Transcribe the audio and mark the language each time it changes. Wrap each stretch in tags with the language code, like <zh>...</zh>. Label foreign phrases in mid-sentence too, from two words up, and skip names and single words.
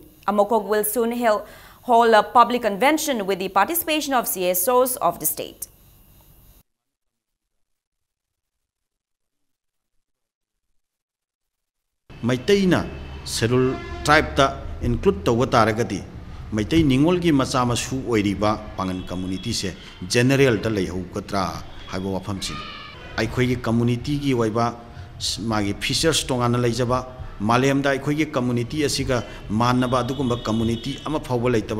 <en>AMOCOG will soon hold a public convention with the participation of CSOs of the state.</en> <mni>Maitei</mni> <en>Scheduled Tribe</en> <mni>ta include tawba taragadi Maitei Ningol gi macha masu oiriba pangan community se general da leihau katra haiba wafam sin aikhoi gi community gi waiba magi features tongana leijaba malem da aikhoi gi community asiga manaba adugumba community ama phawba leitaba</mni>